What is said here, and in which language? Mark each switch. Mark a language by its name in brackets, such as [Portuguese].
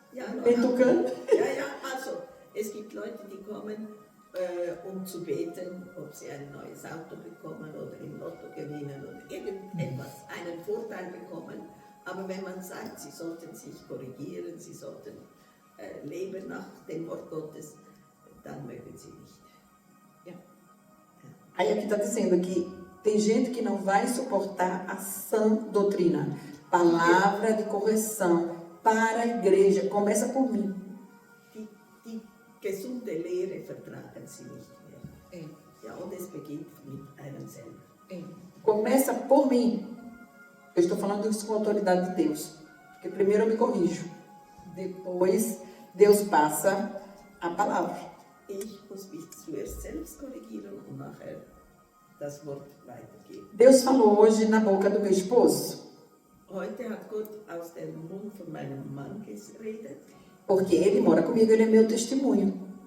[German] Ja, also, es gibt Leute, die kommen, um zu beten, ob sie ein neues Auto bekommen oder im Lotto gewinnen oder irgendetwas, einen Vorteil bekommen. Aber wenn man sagt, sie sollten sich korrigieren, sie sollten leben nach dem Wort Gottes, dann mögen sie nicht. Ja. [Portuguese] Aí aqui está dizendo que tem gente que não vai suportar a sã doutrina. Palavra de correção para a igreja. Começa por mim. [German] Die gesunde Lehre vertragen sie nicht mehr. Ja, und es beginnt mit einem selber. [Portuguese] Começa por mim. Eu estou falando isso com a autoridade de Deus. Porque primeiro eu me corrijo. Depois Deus passa a palavra. [German] Ich muss mich zuerst selbst korrigieren und nachher das Wort weitergeben. [Portuguese] Deus falou hoje na boca do meu esposo. [German] Heute hat Gott aus dem Mund von meinem Mann geredet. [Portuguese] Porque ele mora comigo, ele é meu testemunho.